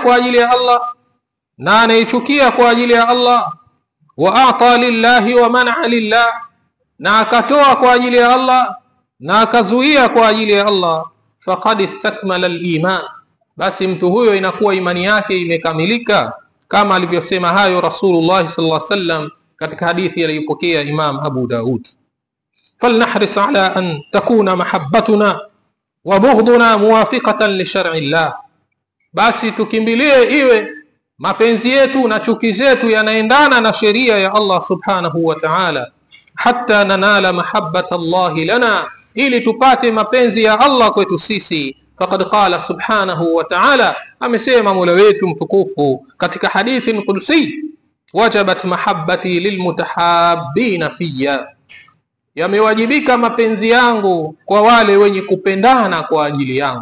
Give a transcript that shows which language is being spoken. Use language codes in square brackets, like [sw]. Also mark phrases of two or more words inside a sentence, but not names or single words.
[sw] kwa ajili ya Allah na anayechukia kwa ajili ya Allah, [ar] وأعطى لله ومنع لله, [sw] na akatoa kwa ajili ya Allah na akazuia kwa ajili ya Allah, [ar] فقد استكمل الإيمان, [sw] basi mtu huyo inakuwa imani yake imekamilika, kama alivyosema hayo [ar] رسول الله صلى الله عليه وسلم [sw] katika hadithi aliyopokea Imam Abu Daud. [ar] فلنحرص على أن تكون محبتنا وبغضنا موافقة لشرع الله, [sw] basi tukimbilie iwe mapenzi yetu na chuki zetu yanaendana na sheria ya Allah [ar] سبحانه وتعالى, حتى ننال محبة الله لنا, [sw] ili tupate mapenzi ya Allah kwetu sisi. [ar] فقد قال سبحانه وتعالى, [sw] amesema Mola wetu mtukufu katika hadithi qudsi, [ar] وجبت محبتي للمتحابين فيّ, [sw] yamewajibika mapenzi yangu kwa wale wenye kupendana kwa ajili yangu.